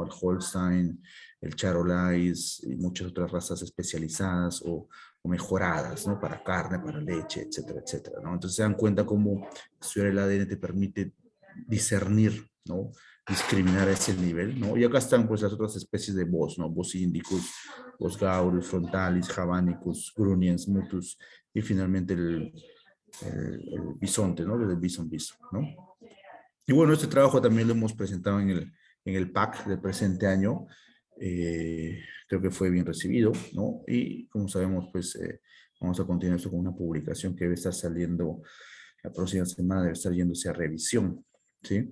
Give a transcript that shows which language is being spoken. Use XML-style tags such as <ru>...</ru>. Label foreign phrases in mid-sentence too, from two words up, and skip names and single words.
<es>El Holstein, el Charolais y muchas otras razas especializadas o mejoradas, ¿no? Para carne, para leche, etcétera, etcétera, ¿no? Entonces se dan cuenta cómo estudiar el ADN te permite discernir, ¿no? Discriminar a ese nivel, ¿no? Y acá están pues las otras especies de Bos, ¿no? Bos indicus, Bos gaurus, frontalis, javanicus, gruniens, mutus, y finalmente el bisonte, ¿no? El bison, ¿no? Y bueno, este trabajo también lo hemos presentado en el PAC del presente año. Creo que fue bien recibido, ¿no? Y como sabemos, pues vamos a continuar esto con una publicación que debe estar saliendo la próxima semana, debe estar yéndose a revisión, ¿sí?</es>